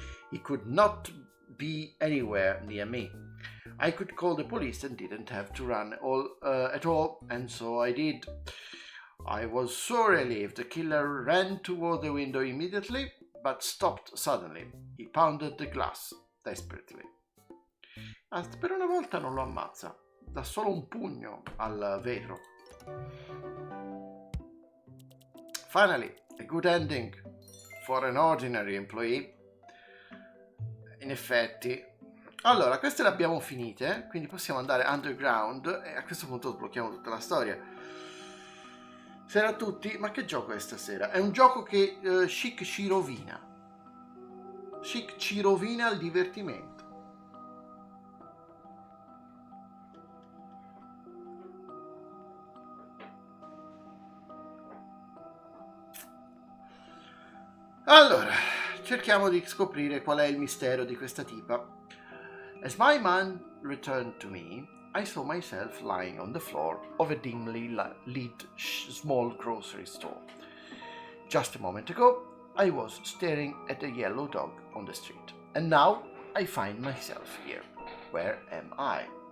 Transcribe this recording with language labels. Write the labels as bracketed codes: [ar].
[en] He could not be anywhere near me. I could call the police and didn't have to run at all, and so I did. I was so relieved. The killer ran toward the window immediately, but stopped suddenly. He pounded the glass desperately. [it] Per una volta non lo ammazza, dà solo un pugno al vetro. [en] Finally, a good ending for an ordinary employee. [it] In effetti. Allora, queste le abbiamo finite, quindi possiamo andare underground e a questo punto sblocchiamo tutta la storia. Sera a tutti, ma che gioco è stasera? È un gioco che Chic ci rovina. Chic ci rovina il divertimento. Allora, cerchiamo di scoprire qual è il mistero di questa tipa. [en] As my man returned to me, I saw myself lying on the floor of a dimly lit small grocery store. Just a moment ago, I was staring at a yellow dog on the street, and now I find myself here. Where am I?